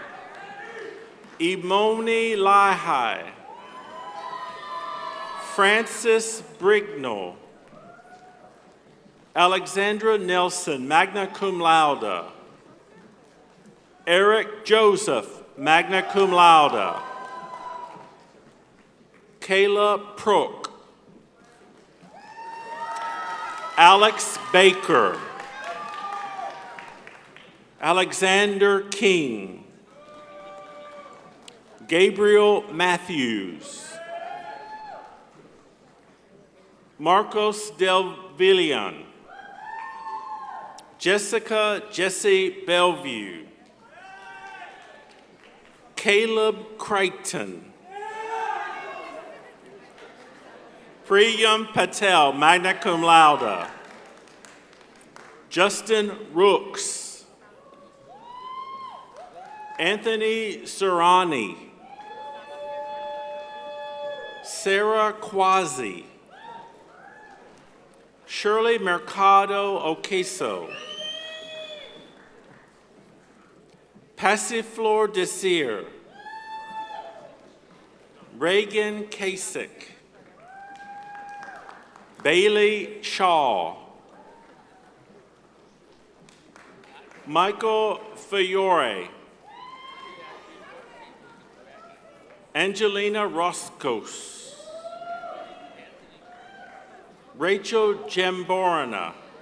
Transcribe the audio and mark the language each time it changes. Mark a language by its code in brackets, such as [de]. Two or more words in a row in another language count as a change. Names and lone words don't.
[en] Imoni Lahai. Francis Brignall. Alexandra Nelson, [la] magna cum laude. [en] Eric Joseph, [la] magna cum laude. [en] Kayla Prook. Alex Baker. Alexander King. Gabriel Matthews. Marcos Del Villan. Jessica Jesse Bellevue. Caleb Crichton. Priyam Patel, [la] magna cum laude. [en] Justin Rooks. Anthony Serrani. Sarah Quasi. Shirley Mercado Oqueso. Passiflor Desir, Reagan Kasich, Bailey Shaw, Michael Fiore, Angelina Roscos, Rachel Jamborana,